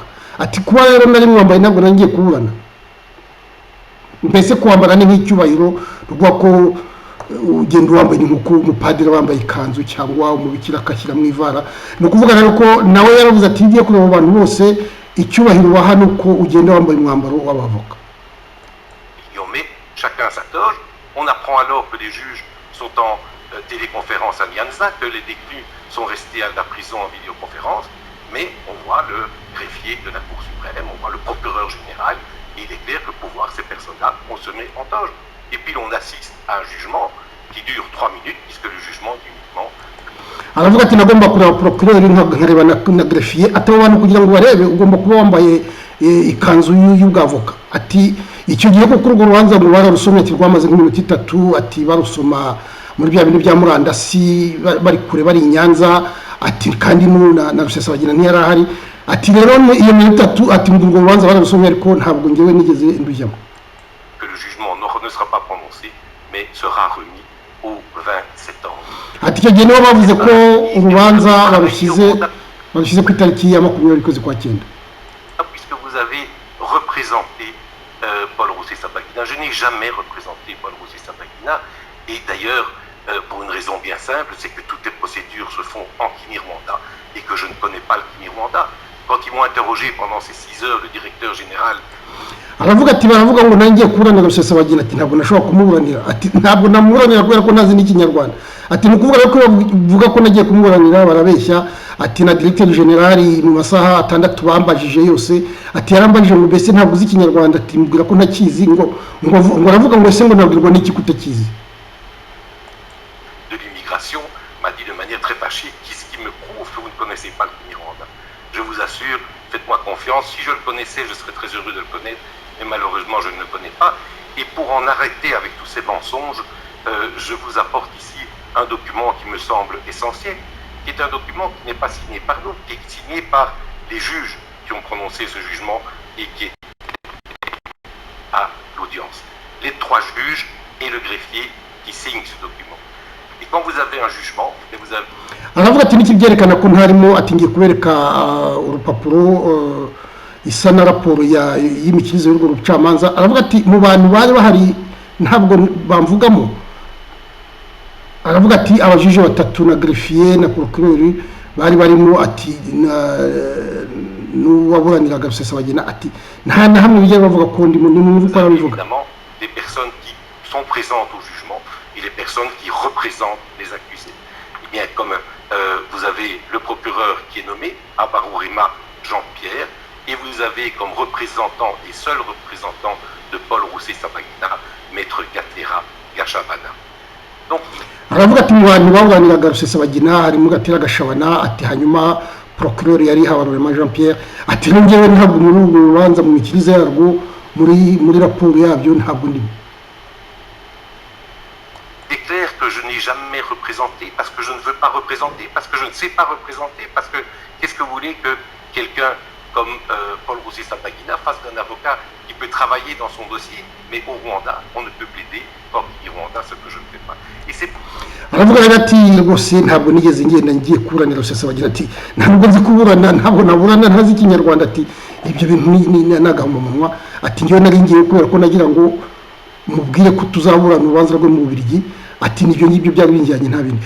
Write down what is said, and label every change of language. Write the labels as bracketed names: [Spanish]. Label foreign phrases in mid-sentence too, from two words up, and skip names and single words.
[Kinyarwanda] Ati kuba rero nari mwambaye ntabwo nangiye kuburana mbese kwambara ni nk'icyubahiro rwa ko ugenda wambaye nk'uko umupadiri wambaye ikanzu cyangwa umubikira akashyira mu ivara. Ni ukuvuga rero ko nawe yaravuze ati iyo ugiye kureba abantu bose icyubahiro baha ni uko ugenda wambaye umwambaro w'abavoka. [French] Chacun sa toge. On apprend alors que les juges sont en téléconférence à Nyanza, que les détenus sont restés à la prison en vidéoconférence, mais on voit le greffier de la Cour suprême, on voit le procureur général, et il est clair que pour voir ces personnes-là, on se met en toge. Et puis on assiste à un jugement qui dure 3 minutes, puisque le jugement est uniquement... [Kinyarwanda] aravuga ati nagomba kureba procureur nkareba na greffier ati abantu kugira ngo barebe ugomba kuba wambaye ikanzu y'ubwavoka. Ati icyo gihe ko kuri urwo rubanza ngo bararusomye ati rwamaze nk'iminota 3 ati barusoma muri bya bintu bya murandasi bari kure bari Nyanza. Ati kandi na Rusesabagina ntiyarahari. Ati rero iyo minota 3 ati ngo urwo rubanza bararusomye ariko ntabwo ngewe nigeze ndujyamo. [French] Que le jugement ne sera pas prononcé mais sera remis au 20 septembre. [Kinyarwanda] Ati icyo gihe nibo bavuze ko urubanza barushyize ku itariki ya 20 y'ukwezi kwa 9. [French] Puisque vous avez représenté Paul Rusesabagina, je n'ai jamais représenté Paul Rusesabagina et d'ailleurs pour une raison bien simple, c'est que toutes les procédures se font en Kinyarwanda et que je ne connais pas le Kinyarwanda. Quand ils m'ont interrogé pendant ces 6 heures, le directeur général [Kinyarwanda] aravuga ati baravuga ngo nangiye kuburanira Rusesabagina ati ntabwo nashobora kumuburanira. Ati ntabwo namuburanira kubera ko nazi n'Ikinyarwanda. Ati nukuvuga ko bavuga ko nagiye kumuburanira barabeshya. Ati na [French] directeur général [Kinyarwanda] mu masaha 6 bambajije yose ati yarambajije ngo bese ntabwo uzi Ikinyarwanda. Ati mbwira ko ntakizi ngo aravuga ngo ese ngo nabwirwa n'iki kutakizi. [French] De l'immigration m'a dit de manière très fâchée qu'est-ce qui me prouve que vous ne connaissez pas le Kinyarwanda. Je vous assure, faites-moi confiance, si je le connaissais, je serais très heureux de le connaître, mais malheureusement je ne le connais pas. Et pour en arrêter avec tous ces mensonges, je vous apporte ici un document qui me semble essentiel, qui est un document qui n'est pas signé par nous, qui est signé par les juges qui ont prononcé ce jugement et qui est à l'audience. Les 3 juges et le greffier qui signent ce document. Et quand vous avez un jugement, et vous avez... [Kinyarwanda] aravuga ati niki byerekana ko ntarimo ati ngiye kubereka urupapuro isa na raporo y'imikirizo y'urwo rucamanza. Aravuga ati mu bantu bari bahari ntabwo bamvugamo. Aravuga ati abajije 3 na greffier na procureur bari barimo. Ati n'uwaburaniraga Rusesabagina ati nta na hamwe bijya bavuga ko ndi mu ko arabivuga. [French] Évidemment des personnes qui sont présentes au jugement et les personnes qui représentent les accusés. Eh bien, comme vous avez le procureur qui est nommé, Abarourima Jean-Pierre, et vous avez comme représentant et seul représentant de Paul Rusesabagina, Maître Gatera Gashabana. Donc, [Kinyarwanda] aravuga ati mu bantu baburaniraga Rusesabagina harimo Gatera Gashabana, ati hanyuma procureur yari Habarurema Jean Pierre, ati ngewe ntabwo muri urwo rubanza mu mikirize yarwo muri raporo yabyo ntabwo ndimo. [French] C'est clair que je n'ai jamais représenté parce que je ne veux pas représenter, parce que je ne sais pas représenter, parce que qu'est-ce que vous voulez que quelqu'un comme Paul Rusesabagina fasse d'un avocat qui peut travailler dans son dossier, mais au Rwanda, on ne peut plaider comme au Rwanda ce que je ne fais pas. Et c'est [Kinyarwanda] aravuga rero ati rwose ntabwo nigeze ngenda ngiye kuburanira Rusesabagina, ati ntabwo nzi kuburana, ntabwo naburana ntazi Ikinyarwanda, ati ibyo bintu ni nagahomamunwa, ati ngewe nari ngiye kubera ko nagira ngo mubwire ko tuzaburana urubanza rwo mu Bubiligi, ati nibyo ngibyo byari binjyanye nta bindi.